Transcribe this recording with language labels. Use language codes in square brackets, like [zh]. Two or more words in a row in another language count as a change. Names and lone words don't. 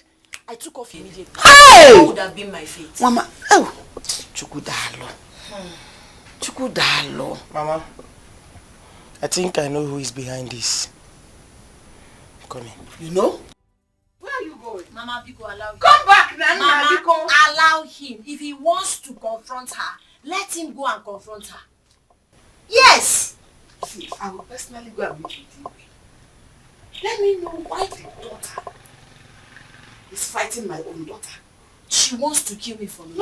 [en] I took off immediately. Hey! What would have been my fate? Mama, oh, Chukudalo. Mama, I think I know who is behind this. Come in. You know? Where are you going? Mama, Biko, allow him. Come back, Nana. Mama, Biko. allow him. If he wants to confront her, let him go and confront her. Yes! See, I will personally go and meet with you. Let me know why the daughter is fighting my own daughter. She wants to kill me for me.